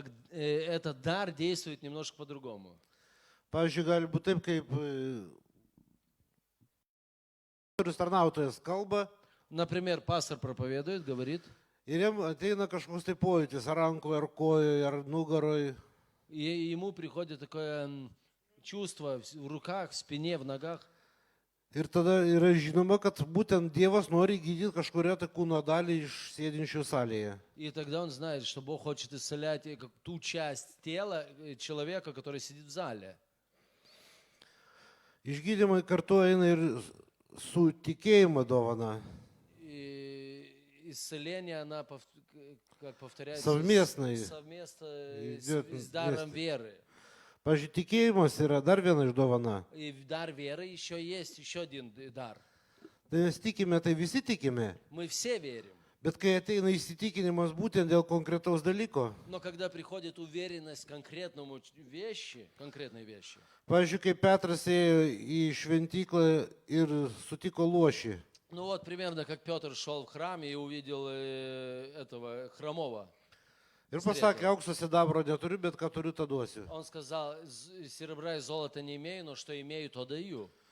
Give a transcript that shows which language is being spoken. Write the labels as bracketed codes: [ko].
[ru] Этот дар действует немножко по-другому. [lt] Pavyzdžiui, gali būti taip, kaip tarnautojas kalba [ru] Например, пастор проповедует, говорит, [lt] ir jam ateina kažkoks tai pojūtis, ar rankoje, ar kojoje, ar nugaroje. [ru] и ему приходит такое чувство в руках, в спине, в ногах. [lt] Ir tada yra žinoma, kad būtent Dievas nori gydyti kažkuria tai kūno dalį iš sėdinčių salėje. [ru] И тогда он знает, что Бог хочет исцелять ту часть тела человека, который сидит в зале. [lt] Išgydymai kartu eina ir su tikėjimo dovana. [ru] И исцеление, она как повторяется, Совместное. совместно Идет с даром вместе. веры. [lt] Pavyzdžiui, tikėjimas yra dar viena iš dovana. [ru] И в дар веры еще есть еще один дар. [lt] Tai mes tikime, tai visi tikime. [ru] Мы все верим. [lt] Bet kai ateina įsitikinimas būtent dėl konkretaus dalyko, [ru] Но когда приходит уверенность к конкретному конкретной вещи, [lt] pavyzdžiui, kai Petras ėjo į šventyklą ir sutiko lošį, [ru] ну вот примерно как Петр шел в храм и увидел этого хромого. [lt] ir pasakė, aukso sidabro neturiu, bet ką turiu, tą duosiu. [ru] Он сказал, серебра и золота не имею, но что имею, то даю.